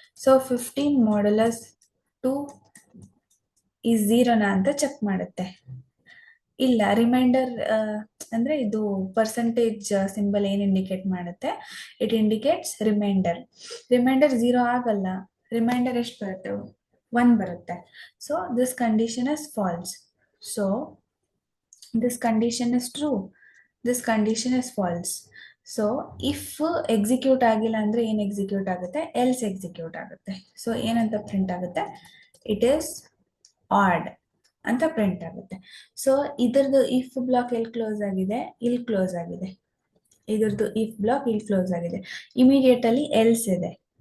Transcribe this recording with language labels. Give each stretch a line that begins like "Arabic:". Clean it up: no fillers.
Kannada: So 15 modulus 2 is 0ನಾ ಅಂತ check ಮಾಡುತ್ತೆ. ಇಲ್ಲ, ರಿಮೈಂಡರ್ ಅಂದ್ರೆ ಇದು ಪರ್ಸೆಂಟೇಜ್ ಸಿಂಬಲ್ ಏನ್ ಇಂಡಿಕೇಟ್ ಮಾಡುತ್ತೆ, ಇಟ್ ಇಂಡಿಕೇಟ್ಸ್ ರಿಮೈಂಡರ್. ರಿಮೈಂಡರ್ 0 ಆಗಲ್ಲ, ರಿಮೈಂಡರ್ ಎಷ್ಟು ಬರುತ್ತೆ, 1 ಬರುತ್ತೆ.
English: So this condition is false. So this condition is true, this condition is false.
Kannada: So if execute ಆಗಿಲ್ಲ ಅಂದ್ರೆ ಏನ್ ಎಕ್ಸಿಕ್ಯೂಟ್ ಆಗುತ್ತೆ, ಎಲ್ಸ್ ಎಕ್ಸಿಕ್ಯೂಟ್ ಆಗುತ್ತೆ. ಸೊ ಏನಂತ ಪ್ರಿಂಟ್ ಆಗುತ್ತೆ,
English: it is odd
Kannada: ಅಂತ ಪ್ರಿಂಟ್ ಆಗುತ್ತೆ. ಸೊ ಇದ್ರದ್ದು ಇಫ್ ಬ್ಲಾಕ್ ಎಲ್ಲಿ ಕ್ಲೋಸ್ ಆಗಿದೆ, ಇಲ್ಲಿ ಕ್ಲೋಸ್ ಆಗಿದೆ. ಇದ್ರದ್ದು ಇಫ್ ಬ್ಲಾಕ್ ಇಲ್ಲಿ ಕ್ಲೋಸ್ ಆಗಿದೆ, ಇಮಿಡಿಯೇಟ್ ಅಲ್ಲಿ ಎಲ್ಸ್ ಇದೆ.